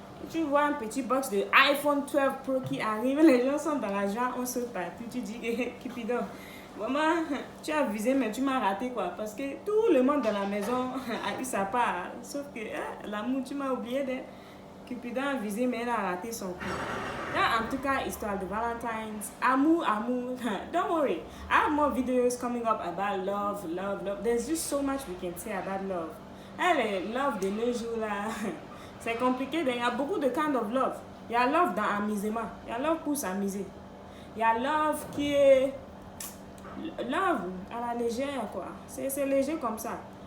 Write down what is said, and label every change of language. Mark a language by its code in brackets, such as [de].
[fr] Tu vois un petit box de iPhone 12 Pro qui arrive, les gens sont dans la joie, on saute partout, tu dis, Cupidon, maman, tu as visé, mais tu m'as raté, quoi. Parce que tout le monde dans la maison a eu sa part. Sauf que l'amour, tu m'as oublié de Cupidon a visé, mais elle a raté son coup. Là, en tout cas, histoire de Valentine's, amour. [en] Don't worry. I have more videos coming up about love. There's just so much we can say about love. [fr] Le love de nos jours, là, c'est compliqué. Il y a beaucoup de [en] kind of love. [fr] Il y a love dans l'amusement. Il y a love pour s'amuser. Il y a love qui est love à la légère, quoi. C'est léger comme ça.